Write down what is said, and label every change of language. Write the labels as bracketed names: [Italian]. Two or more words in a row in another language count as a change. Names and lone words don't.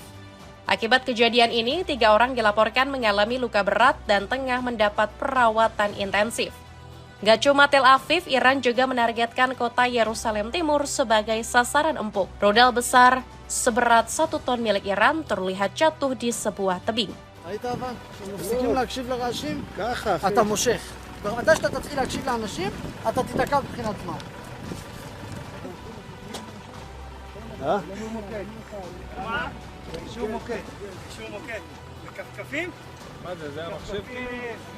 [Indonesian] Akibat kejadian ini, 3 orang dilaporkan mengalami luka berat dan tengah mendapat perawatan intensif. Gak cuma Tel Aviv, Iran juga menargetkan kota Yerusalem Timur sebagai sasaran empuk. Rudal besar seberat 1 ton milik Iran terlihat jatuh di sebuah tebing. [Hebrew] ראית אבל? כשמפסיקים להקשיב לרעשים, אתה מושך. מתי שאתה תתחיל להקשיב לאנשים, אתה תיתקע מבחינת זמן. אישור מוקד. אישור מוקד. בכפכפים? מה זה? זה המחשב כאילו?